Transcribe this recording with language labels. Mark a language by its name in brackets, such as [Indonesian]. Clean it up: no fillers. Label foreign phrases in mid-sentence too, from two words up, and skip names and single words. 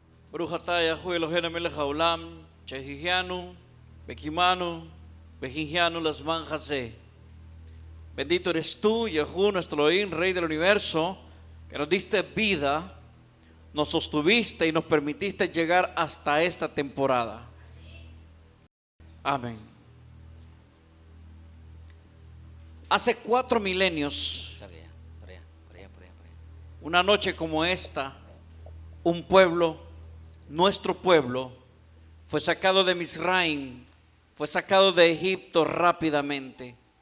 [Hebrew] ברוך אתה Yahuwah אלוהינו מלך העולם, שהחיינו, וקיימנו, והגיענו לזמן הזה. [Spanish] Bendito eres tú, Yahuwah, nuestro Elohim, Rey del universo, que nos diste vida, nos sostuviste y nos permitiste llegar hasta esta temporada. Amén. Hace 4 milenios, una noche como esta, un pueblo, nuestro pueblo, fue sacado de Misraim, fue sacado de Egipto rápidamente.